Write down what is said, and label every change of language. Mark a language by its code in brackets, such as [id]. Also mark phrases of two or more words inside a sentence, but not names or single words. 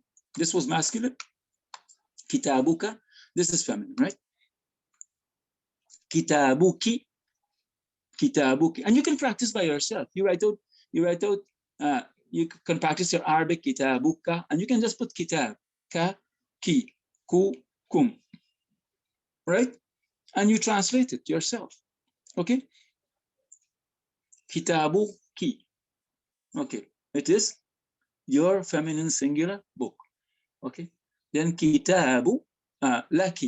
[en] This was masculine. Kitabuka. This is feminine, right? [ar] كتابكِ كتابكِ, [en] and you can practice by yourself. You write out. You can practice your Arabic kitabuka, and you can just put [ar] كتاب، كَ، كِ، كُ، كُم, [en] right? And you translate it yourself. Okay. [ar] كتابكِ. [en] Okay. It is your feminine singular book. Okay. Then [ar] كتاب لكِ.